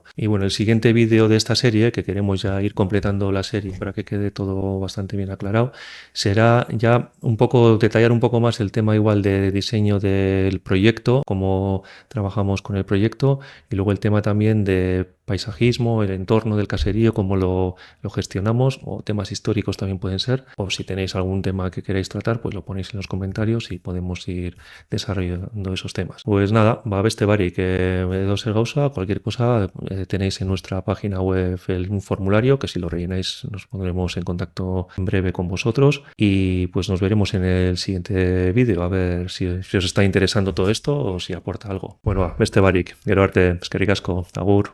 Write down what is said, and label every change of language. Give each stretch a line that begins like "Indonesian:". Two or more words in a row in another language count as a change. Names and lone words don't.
Spanish: Y bueno, el siguiente vídeo de esta serie, que queremos ya ir completando la serie para que quede todo bastante bien aclarado, será ya detallar un poco más el tema igual de diseño del proyecto, cómo trabajamos con el proyecto y luego el tema también de paisajismo, el entorno del caserío, cómo lo gestionamos, o temas históricos también pueden ser, o si tenéis algún tema que queréis tratar, pues lo ponéis en los comentarios y podemos ir desarrollando esos temas. Pues nada,
Basque: va beste barik, edo zer gauza,
Spanish: cualquier cosa tenéis en nuestra página web un formulario que si lo rellenáis nos pondremos en contacto en breve con vosotros y pues nos veremos en el siguiente vídeo a ver si os está interesando todo esto o si aporta algo.
Basque: Bueno, beste barik, gero arte, eskerrik asko, agur.